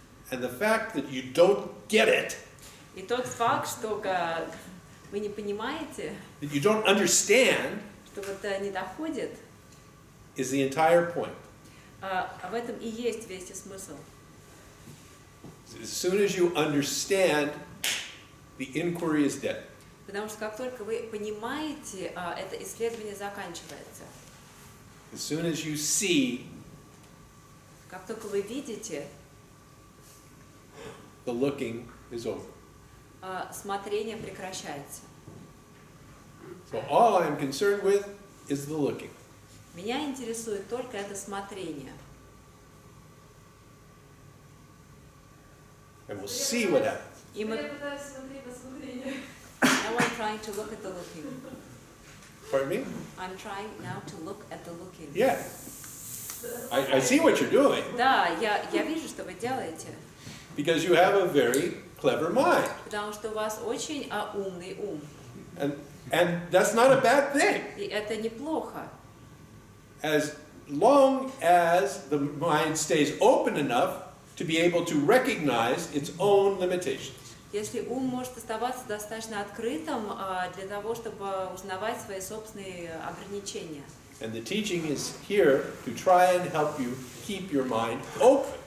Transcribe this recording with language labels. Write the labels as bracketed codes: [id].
[en] And the fact that you don't get it, [ru] И тот факт, что вы не понимаете, [en] that you don't understand, [ru] что вот не доходит, [en] is the entire point. [ru] в этом и есть весь смысл. [en] As soon as you understand, the inquiry is dead. [ru] Потому что как только вы понимаете, это исследование заканчивается. [en] As soon as you see, [ru] Как только вы видите, [en] the looking is over. [ru] смотрение прекращается. [en] So all I'm concerned with is the looking. [ru] Меня интересует только это смотрение. [en] And we'll see what happens. [ru] И мы... Я пытаюсь смотреть на смотрение. [en] Now I'm trying to look at the looking. Pardon me? I'm trying now to look at the looking. Yeah. I see what you're doing [ru] Да, я вижу, что вы делаете. [en] because you have a very clever mind. [ru] Потому что у вас очень умный ум. [en] And that's not a bad thing. [ru] И это неплохо. [en] As long as the mind stays open enough to be able to recognize its own limitations. [ru] Если ум может оставаться достаточно открытым для того, чтобы узнавать свои собственные ограничения. [en] And the teaching is here to try and help you keep your mind open.